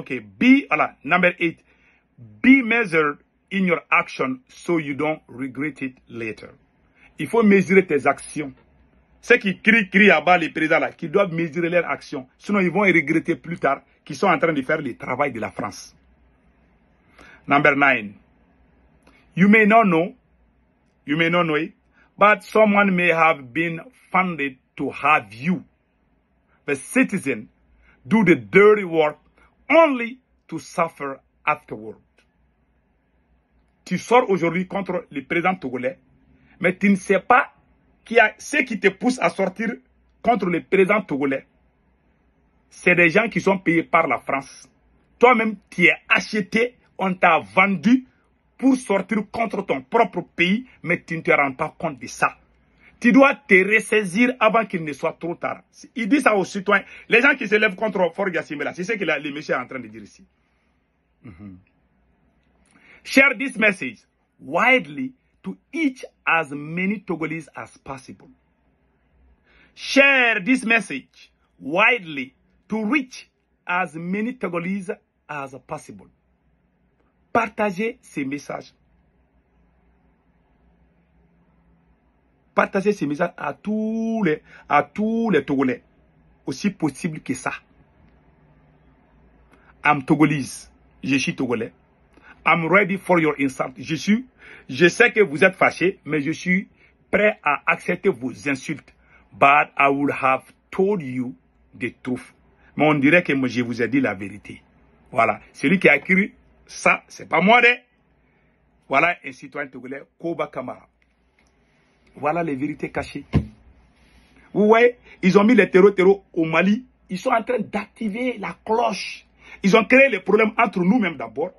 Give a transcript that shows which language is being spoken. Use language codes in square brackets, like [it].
[en] Okay, number 8. Be measured in your action so you don't regret it later. [fr] Il faut mesurer tes actions. Ceux qui crient à bas les présidents là, qui doivent mesurer leurs actions. Sinon, ils vont regretter plus tard qu'ils sont en train de faire le travail de la France. [en] Number 9. You may not know it, but someone may have been funded to have you, the citizen, do the dirty work only to suffer afterward. [fr] Tu sors aujourd'hui contre le président togolais, mais tu ne sais pas qu'il y a ceux qui te poussent à sortir contre le président togolais. C'est des gens qui sont payés par la France. Toi-même, tu es acheté, on t'a vendu pour sortir contre ton propre pays, mais tu ne te rends pas compte de ça. Tu dois te ressaisir avant qu'il ne soit trop tard. Il dit ça aux citoyens. Les gens qui se lèvent contre Fort Yassimbe, c'est ce que le monsieur est en train de dire ici. [en] Share this message widely to each as many Togolese as possible. Share this message widely to reach as many Togolese as possible. [fr] Partagez ces messages. Partagez ces messages à tous les Togolais. Aussi possible que ça. [en] I'm Togolese. [fr] Je suis Togolais. [en] I'm ready for your insult. [fr] Je sais que vous êtes fâchés, mais je suis prêt à accepter vos insultes. [en] But I would have told you the truth. [fr] Mais on dirait que je vous ai dit la vérité. Voilà. Celui qui a écrit ça, c'est pas moi, Voilà un citoyen togolais, Koba Kamara. Voilà les vérités cachées. Vous voyez, ils ont mis les terreaux au Mali. Ils sont en train d'activer la cloche. Ils ont créé les problèmes entre nous-mêmes d'abord.